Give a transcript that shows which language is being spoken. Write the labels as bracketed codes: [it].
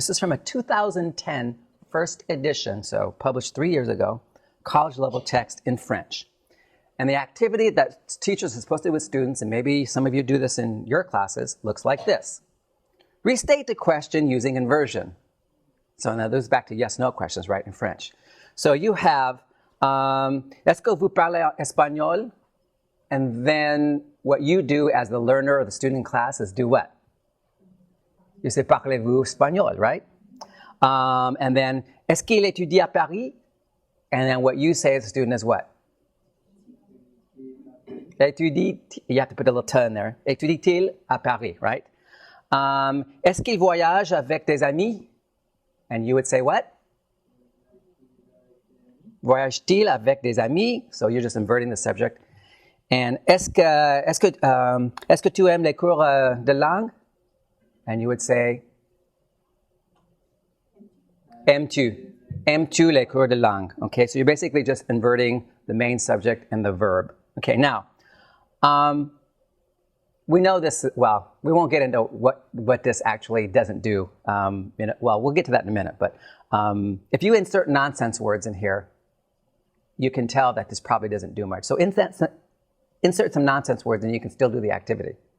[en] This is from a 2010 first edition, so published 3 years ago, college level text in French. And the activity that teachers are supposed to do with students, and maybe some of you do this in your classes, looks like this. Restate the question using inversion. So now this is back to yes-no questions, right, in French. So you have, [fr] est-ce que vous parlez espagnol? [en] And then what you do as the learner or the student in class is do what? You say, [fr] parlez-vous espagnol, [en] right? And then, [fr] est-ce qu'il étudie à Paris? [en] And then what you say as a student is what? Étudie, you have to put a little t in there. [fr] Étudie-t-il à Paris, [en] right? [fr] Est-ce qu'il voyage avec des amis? [en] And you would say what? [fr] Voyage-t-il avec des amis? [en] So you're just inverting the subject. [fr] And est-ce que tu aimes les cours de langue? [en] And you would say, [fr] aimes-tu les cours de langue? [en] Okay, so you're basically just inverting the main subject and the verb. Okay, now, we know this, well, we won't get into what this actually doesn't do. Well, we'll get to that in a minute, but if you insert nonsense words in here, you can tell that this probably doesn't do much. So insert some nonsense words and you can still do the activity.